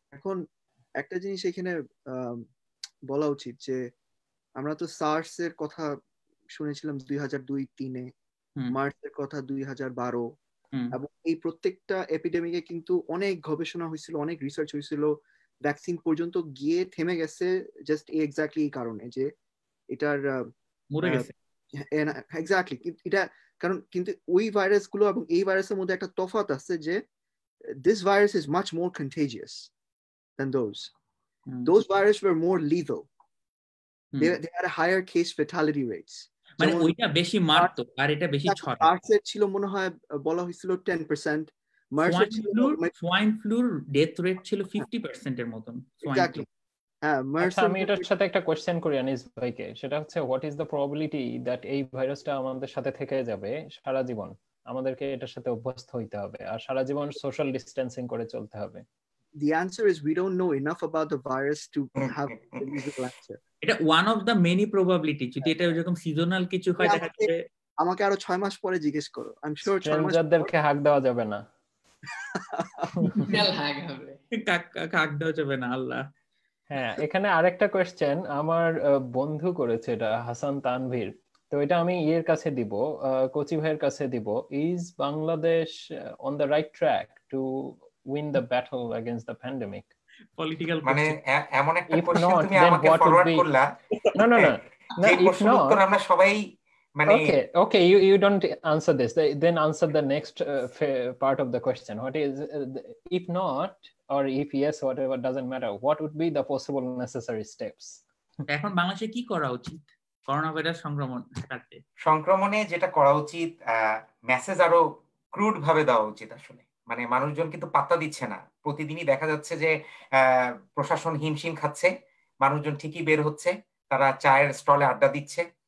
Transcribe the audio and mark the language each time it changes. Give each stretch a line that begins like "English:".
Bangla: এখন একটা জিনিস এখানে বলা উচিত যে আমরা তো সার্স এর কথা শুনেছিলাম 2002-03-এ, মার্স এর কথা 2012, এবং এই প্রত্যেকটা এপিডেমিকে কিন্তু অনেক গবেষণা হয়েছিল, অনেক রিসার্চ হয়েছিল, ভ্যাকসিন পর্যন্ত গিয়ে থেমে গেছে জাস্ট এক্স্যাক্টলি এই কারণে যে এটার মরে গেছে। এক্স্যাক্টলি এটা কারণ, কিন্তু ওই ভাইরাস গুলো এবং এই ভাইরাসের মধ্যে একটা তফাৎ আছে যে
English: this virus is much more contagious than those viruses were more lethal. They had a higher case fatality rates.
Bangla: মানে ওইটা বেশি মারতো আর এটা বেশি ছড়ায়। SARS এর ছিল মনে হয় বলা হয়েছিল 10%, মার্স এর ছিল সোয়াইন ফ্লুর ডেথ রেট ছিল 50% এর মতন। এক্স্যাক্টলি হ্যাঁ। আচ্ছা, আমি এটার সাথে একটা কোশ্চেন করি আনিস ভাইকে। সেটা হচ্ছে,
English: what is the probability that
Bangla: এই ভাইরাসটা আমাদের সাথে থেকে যাবে সারা জীবন? আমাদেরকে এটার সাথে অভ্যস্ত হইতে হবে আর সারা জীবন সোশ্যাল ডিস্টেন্সিং করে চলতে হবে।
English: The answer is we don't know enough about the virus to have a reasonable answer.
Bangla: এটা
English: one of the many probability,
Bangla: যদি এটা এরকম সিজনাল কিছু হয় দেখা যাবে। আমাকে আরো 6 মাস পরে জিজ্ঞেস করো,
English: I am sure
Bangla: 6 মাস স্ট্রেঞ্জারদেরকে হাক দেওয়া যাবে না। হাক হবে, হাক দেওয়া যাবে না, আল্লাহ। হ্যাঁ, এখানে আরেকটা কোশ্চেন আমার বন্ধু করেছে, এটা হাসান তানভীর। তো এটা আমি ইয়ের কাছে দিব, কোচি ভাইয়ের কাছে দিব।
English: Is Bangladesh on the right track to win the battle against the pandemic?
Bangla: Political মানে এমন একটা কোশ্চেন তুমি আমাকে ফরওয়ার্ড করলা। না না না, যে প্রশ্নের উত্তর আমরা সবাই মানে
English: okay, you don't answer this, then answer the next part of the question. What is, if not or if yes, whatever, doesn't matter, what would be the possible necessary steps?
Bangla: এখন বাংলাদেশে কি করা উচিত করোনা ভাইরাস সংক্রমণে? যেটা করা উচিত, message আরো ক্রুড ভাবে দেওয়া উচিত। আসলে মানে মানুষজন কিন্তু পাত্তা দিচ্ছে না। প্রতিদিনই দেখা যাচ্ছে যে প্রশাসন হিমশিম খাচ্ছে, মানুষজন ঠিকই বের হচ্ছে, তারা চায়ের স্টলে আড্ডা দিচ্ছে।